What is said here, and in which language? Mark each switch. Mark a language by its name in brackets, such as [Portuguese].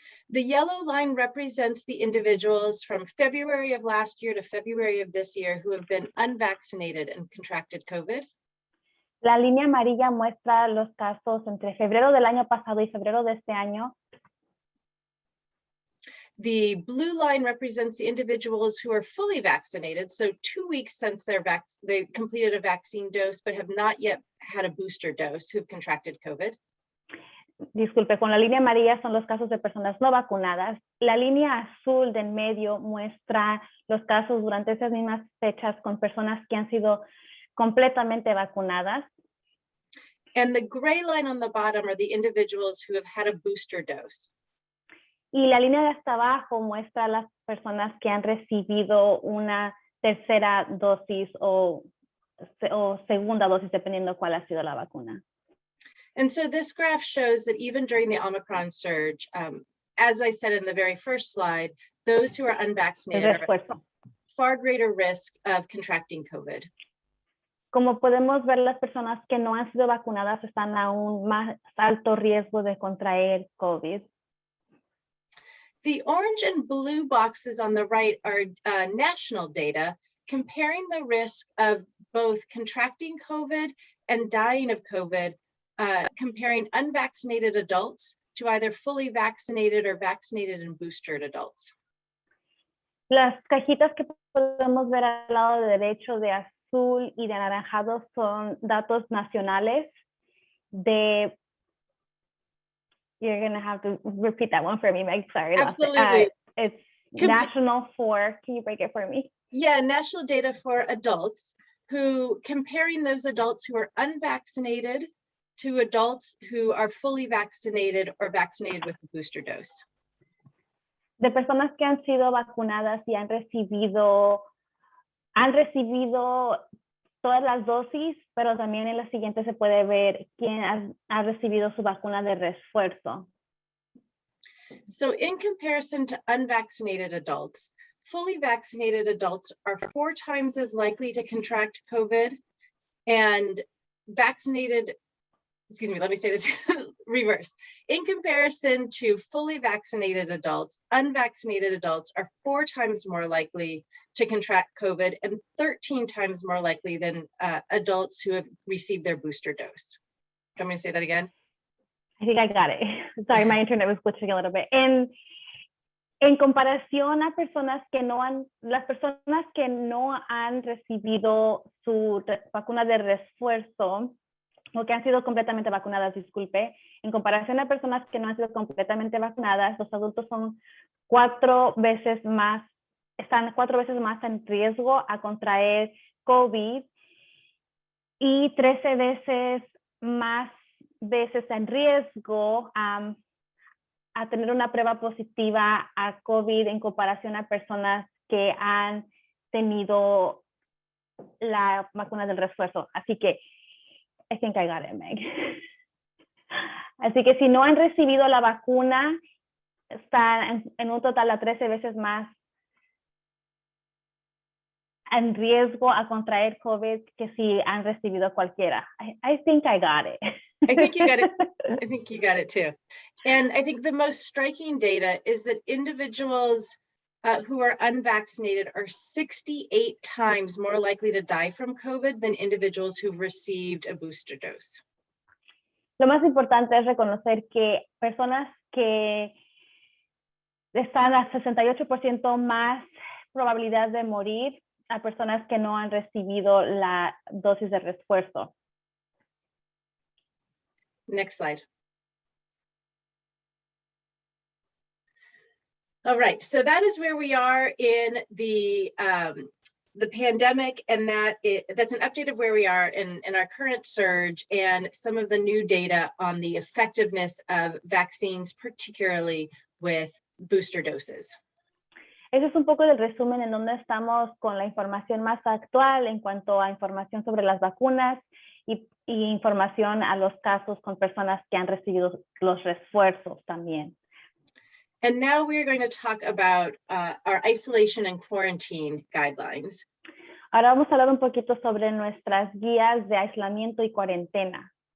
[English] The yellow line represents the individuals from February of last year to February of this year who have been unvaccinated and contracted COVID. [Spanish] La línea amarilla muestra los casos entre febrero del año pasado y febrero de este año. [English] The blue line represents the individuals who are fully vaccinated, so 2 weeks since they completed a vaccine dose but have not yet had a booster dose, who've contracted COVID. [Spanish] Disculpe, con la línea amarilla son los casos de personas no vacunadas. La línea azul del medio muestra los casos durante esas mismas fechas con personas que han sido completamente vacunadas. [English] And the gray line on the bottom are the individuals who have had a booster dose. [Spanish] Y la línea de hasta abajo muestra a las personas que han recibido una tercera dosis o segunda dosis, dependiendo cuál ha sido la vacuna. [English] And so this graph shows that even during the Omicron surge, as I said in the very first slide, those who are unvaccinated are at far greater risk of contracting COVID. [Spanish] Como podemos ver, las personas que no han sido vacunadas están a un más alto riesgo de contraer COVID. [English] The orange and blue boxes on the right are national data comparing the risk of both contracting COVID and dying of COVID, comparing unvaccinated adults to either fully vaccinated or vaccinated and boosted adults. [Spanish] Las cajitas que podemos ver al lado derecho de azul y de anaranjado son datos nacionales de... [English] You're going to have to repeat that one for me, Meg. Sorry. Absolutely. It's national for, can you break it for me? Yeah, national data for adults, who comparing those adults who are unvaccinated to adults who are fully vaccinated or vaccinated with a booster dose. [Spanish] De personas que han sido vacunadas y han recibido todas las dosis, pero también en la siguiente se puede ver quién ha recibido su vacuna de refuerzo. [English] So in comparison to unvaccinated adults, fully vaccinated adults are 4 times as likely to contract COVID, and let me say this reverse. In comparison to fully vaccinated adults, unvaccinated adults are 4 times more likely to contract COVID and 13 times more likely than adults who have received their booster dose. Do you want me to say that again? I think I got it. Sorry, my internet was glitching a little bit. [Spanish] En comparación a las personas que no han recibido su vacuna de refuerzo, o que han sido completamente vacunadas, disculpe, en comparación a personas que no han sido completamente vacunadas, los adultos están 4 veces más en riesgo a contraer COVID y 13 veces más veces en riesgo a tener una prueba positiva a COVID en comparación a personas que han tenido la vacuna del refuerzo. Así que, [English] I think I got it, Meg. [Spanish] Así que si no han recibido la vacuna, están en un total a 13 veces más en riesgo a contraer COVID que si han recibido cualquiera. [English] I think I got it. I think you got it. I think you got it too. And I think the most striking data is that individuals who are unvaccinated are 68 times more likely to die from COVID than individuals who've received a booster dose. [Spanish] Lo más importante es reconocer que personas que están a 68% más probabilidad de morir a personas que no han recibido la dosis de refuerzo. [English] Next slide. All right, so that is where we are in the the pandemic, and that's an update of where we are in our current surge and some of the new data on the effectiveness of vaccines, particularly with booster doses. [Spanish] Ese es un poco del resumen en donde estamos con la información más actual en cuanto a información sobre las vacunas y información a los casos con personas que han recibido los refuerzos también. [English] And now we're going to talk about our isolation and quarantine guidelines. [Spanish] Ahora vamos a hablar un poquito sobre nuestras guías de aislamiento y cuarentena.